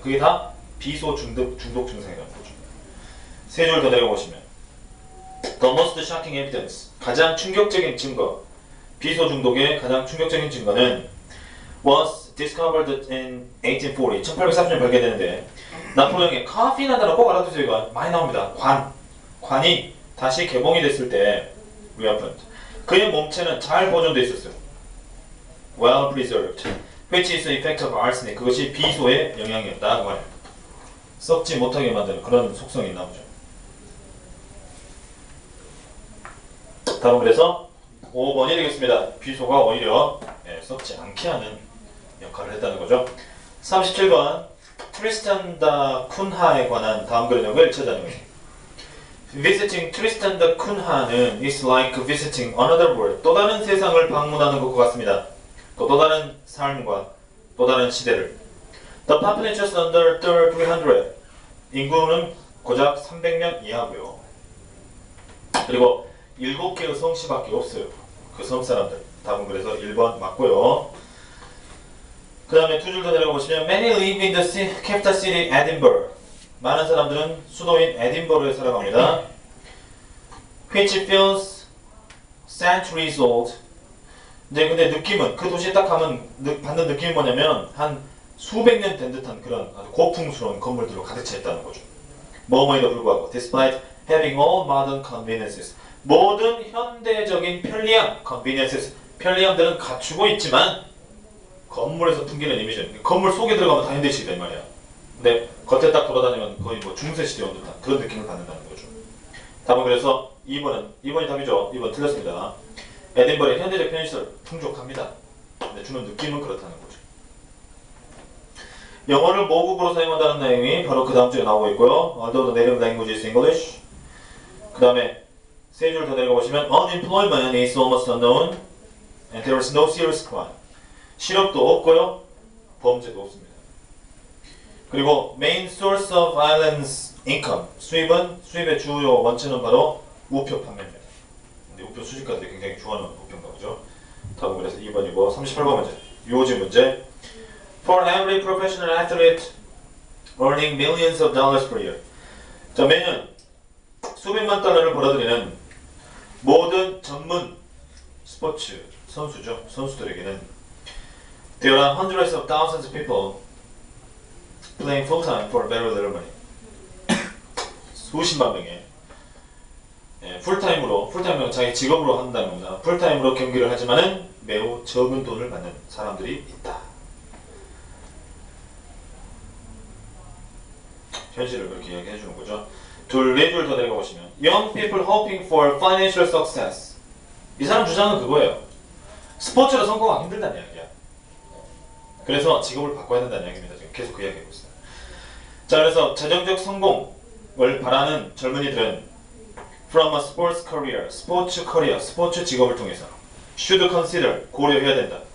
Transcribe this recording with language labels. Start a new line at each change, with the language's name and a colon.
Korean: 그게 다 비소 중독 증상이라는 거죠. 세 줄 더 내려보시면
English: The most shocking evidence,
Korean: 가장 충격적인 증거, 비소 중독의 가장 충격적인 증거는
English: was discovered in 1840,
Korean: 1840년에 발견되는데 나폴레옹의 카피나다는 꼭 알아두세요. 이거 많이 나옵니다. 관이 다시 개봉이 됐을 때 reopened. 그의 몸체는 잘 보존되어 있었어요.
English: Well preserved, which is the effect of arsenic.
Korean: 그것이 비소의 영향이었다. 그 말이에요. 썩지 못하게 만드는 그런 속성이 있나 보죠. 답은 그래서 5번이 되겠습니다. 비소가 오히려 썩지 않게 하는 역할을 했다는 거죠. 37번 트리스탄 다 쿤하에 관한 다음 그려역을 찾아내는 거죠.
English: Visiting 트리스탄 다 쿤하는 is like visiting another world.
Korean: 또 다른 세상을 방문하는 것과 같습니다. 또 다른 삶과 또 다른 시대를.
English: The population is under 300.
Korean: 인구는 고작 300명 이하고요. 그리고 7개의 성씨밖에 없어요. 그 섬 사람들. 답은 그래서 1번 맞고요. 그 다음에 두 줄 더 내려가 보시면
English: Many live in the capital city, Edinburgh.
Korean: 많은 사람들은 수도인 에딘버러에 살아갑니다.
English: Which feels centuries old.
Korean: 근데 느낌은 그 도시에 딱 가면 받는 느낌이 뭐냐면 한 수백 년 된 듯한 그런 아주 고풍스러운 건물들로 가득 차 있다는 거죠. 뭐뭐에도 불구하고
English: despite having all modern conveniences.
Korean: 모든 현대적인 편리함, conveniences, 편리함들은 갖추고 있지만 건물에서 풍기는 이미지는 건물 속에 들어가면 다 현대식이다 이 말이야. 근데 겉에 딱 돌아다니면 거의 뭐 중세시대 온 듯한 그런 느낌을 받는다는 거죠. 답은 그래서 2번이 답이죠. 2번 틀렸습니다. 에딘버러의 현대적 편의시설 풍족합니다. 근데 주는 느낌은 그렇다는 거죠. 영어를 모국어로 사용한다는 내용이 바로 그 다음 주에 나오고 있고요.
English: Although the native language is English.
Korean: 그 다음에 세 줄 더 내려가 보시면
English: Unemployment is almost unknown and there is no serious crime.
Korean: 실업도 없고요. 범죄도 없습니다. 그리고
English: main source of island's income.
Korean: 수입의 주요 원천은 바로 우표 판매입니다. 근데 우표 수집가들이 굉장히 좋아하는 우표인가 보죠. 답은 그래서 2번이고 38번 문제. 요지 문제.
English: For every professional athlete earning millions of dollars per year.
Korean: 자, 매년 수백만 달러를 벌어들이는 모든 전문 스포츠 선수죠. 선수들에게는
English: there are hundreds of thousands of people playing full time for very little money.
Korean: 수십만 명의 풀타임으로 자기 직업으로 한다는 겁니다. 풀타임으로 경기를 하지만은 매우 적은 돈을 받는 사람들이 있다. 현실을 그렇게 이야기해 주는 거죠. 네 줄 더 내려가보시면
English: Young people hoping for financial success.
Korean: 이 사람 주장은 그거예요. 스포츠로 성공하기 힘들다는 이야기야. 그래서 직업을 바꿔야 된다는 이야기입니다. 지금 계속 그 이야기하고 있어요. 자, 그래서 재정적 성공을 바라는 젊은이들은
English: from a sports career,
Korean: 스포츠 커리어, 스포츠 직업을 통해서
English: should consider,
Korean: 고려해야 된다.